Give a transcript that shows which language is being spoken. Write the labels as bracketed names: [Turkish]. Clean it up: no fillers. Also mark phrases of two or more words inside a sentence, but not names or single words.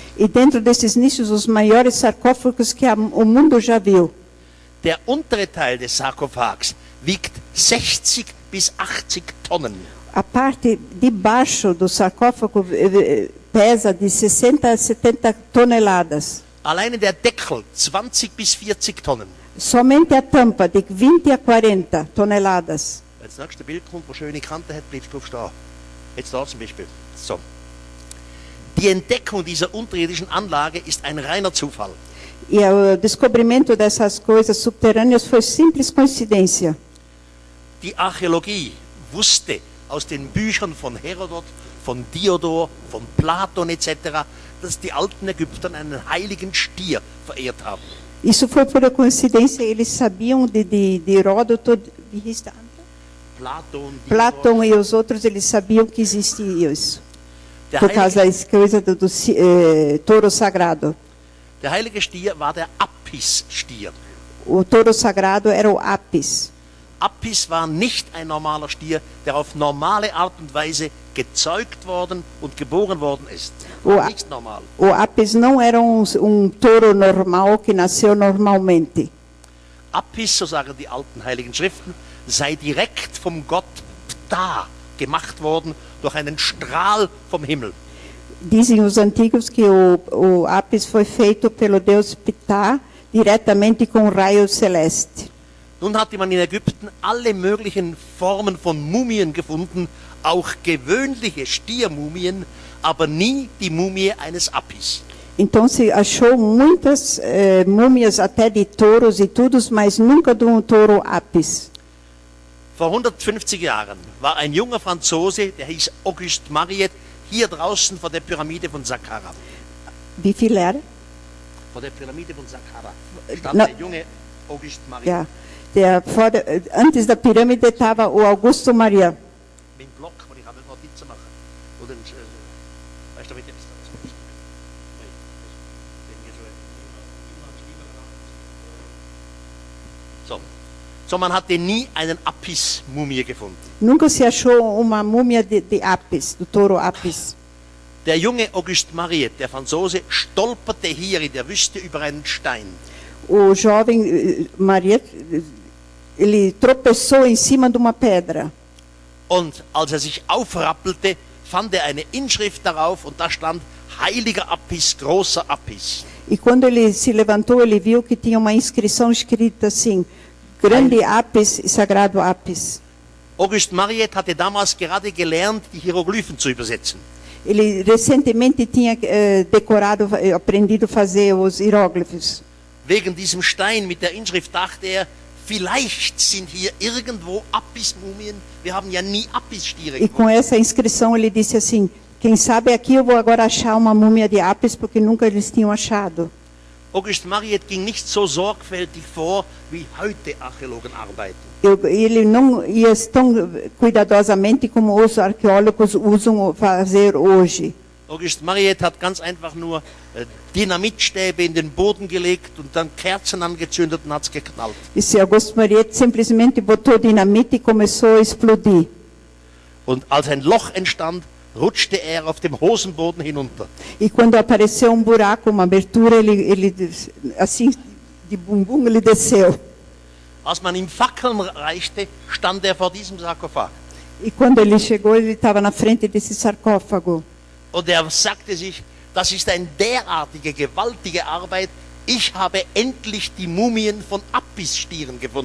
[Portuguese] E dentro desses nichos, os maiores sarcófagos que o mundo já viu. [German] Der untere Teil des Sarkophags wiegt 60 bis 80 Tonnen. [Portuguese] A parte de baixo do sarcófago pesa de 60 a 70 toneladas. [German] Alleine der Deckel 20 bis 40 Tonnen. [Portuguese] Somente a tampa de 20 a 40 toneladas. [German] Wenn das nächste Bild kommt, wo schöne Kante hat, bleibt drauf stehen. Jetzt da zum Beispiel. So. Die Entdeckung dieser unterirdischen Anlage ist ein reiner Zufall. [Portuguese] E o descobrimento dessas coisas subterrâneas foi simples coincidência. [German] Die Archäologie wusste aus den Büchern von Herodot, von Diodor, von Platon etc., dass die alten Ägypter einen heiligen Stier verehrt haben. [Portuguese] Isso foi pura coincidência. Eles sabiam de Heródoto, [German] wie hieß der andere? [Portuguese] Platão e os outros, eles sabiam que existia isso. Por causa da coisa do touro sagrado. [German] Der heilige Stier war der Apis-Stier. [Portuguese] O touro sagrado era o Apis. [German] Apis war nicht ein normaler Stier, der auf normale Art und Weise gezeugt worden und geboren worden ist. Nicht normal. [Portuguese] O Apis não era touro normal que nasceu normalmente. [German] Apis, so sagen die alten heiligen Schriften, sei direkt vom Gott Ptah gemacht worden durch einen Strahl vom Himmel. [Portuguese] Dizem os antigos que o Apis foi feito pelo Deus Ptah diretamente com um raio celeste. [German] Nun hatte man in Ägypten alle möglichen Formen von Mumien gefunden, auch gewöhnliche Stiermumien, aber nie die Mumie eines Apis. [Portuguese] Então se achou muitas múmias até de touros e tudo, mas nunca de touro Apis. [German] Vor 150 Jahren war ein junger Franzose, der hieß Auguste Mariette, hier draußen vor der Pyramide von Saqqara. Wie viel era? Vor der Pyramide von Saqqara stand der junge Auguste Mariette. Ja, [Portuguese] antes da pirâmide estava o Augusto Maria. [German] Mit dem Block, wo ich habe Notizen machen. Oder, weißt du, mit dem So, man hatte nie einen Apis-Mumie gefunden. [Portuguese] Nunca se achou uma múmia de Apis, do touro Apis. [German] Der junge Auguste Mariette, der Franzose, stolperte hier in der Wüste über einen Stein. [Portuguese] O jovem Mariette, ele tropeçou em cima de uma pedra. [German] Und als er sich aufrappelte, fand er eine Inschrift darauf und da stand Heiliger Apis, großer Apis. [Portuguese] E quando ele se levantou, ele viu que tinha uma inscrição escrita assim: Grande Apis, Sagrado Apis. [German] Auguste Mariette hatte damals gerade gelernt, die Hieroglyphen zu übersetzen. [Portuguese] Ele recentemente tinha aprendido a fazer os hieróglifos. [German] Wegen diesem Stein mit der Inschrift dachte er, vielleicht sind hier irgendwo Apis-Mumien. Wir haben ja nie Apis-Stiere gefunden. [Portuguese] E com essa inscrição ele disse assim: quem sabe aqui eu vou agora achar uma múmia de Apis, porque nunca eles tinham achado. [German] Auguste Mariette ging nicht so sorgfältig vor, wie heute Archäologen arbeiten. [Portuguese] Ele não ia tão cuidadosamente como os arqueólogos usam fazer hoje. [German] Auguste Mariette hat ganz einfach nur Dynamitstäbe in den Boden gelegt und dann Kerzen angezündet und hat es geknallt. [Portuguese] E Auguste Mariette simplesmente botou dinamite e começou a explodir. [German] Und als ein Loch entstand, rutschte er auf dem Hosenboden hinunter. [Portuguese] E quando apareceu buraco, uma abertura, ele assim de bumbum ele desceu. [German] Als man ihm Fackeln reichte, stand er vor diesem Sarkophag. [Portuguese] E quando ele chegou, ele estava na frente desse sarcófago. [German] Und er sagte sich, das ist eine derartige, gewaltige Arbeit. Ich habe endlich die Mumien von Apis-Stieren gefunden.